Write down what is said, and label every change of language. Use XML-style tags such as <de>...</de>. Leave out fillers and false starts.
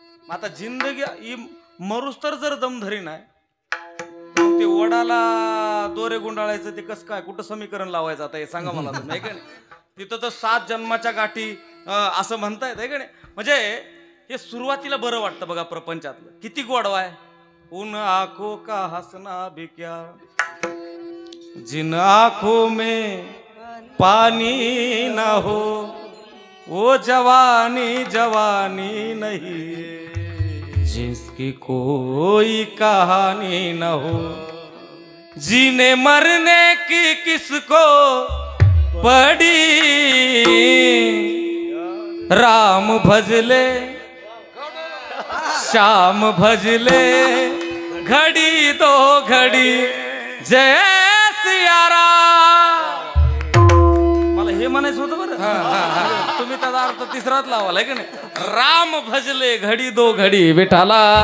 <mr>आता जिंदगी मरूस तर जर दम धरी नाही ते वडाला दोरे गुंडाळायचं ते कसं काय कुठं समीकरण लावायचं आता हे सांगा मला तुम्ही का नाही. तिथं तर 7 जन्माच्या गाठी असं म्हणतायत आहे का नाही. म्हणजे हे सुरुवातीला बरं वाटतं बघा प्रपंचातलं. किती गोडवा आहे.</mr> <hi>उन आंखों का हंसना भी क्या जिन आंखों में पानी ना हो वो जवानी जवानी नहीं जिसकी कोई कहानी न हो जीने मरने की किसको पड़ी राम भजले श्याम भजले घड़ी दो घड़ी जय सिया राम.</hi> <mr>मला हे म्हणायचं होतं बरं. तुम्ही त्याचा अर्थ तिसराच लावाल आहे का नाही.</mr> <hi>राम भजले घडी दो घडी विठाला.</hi>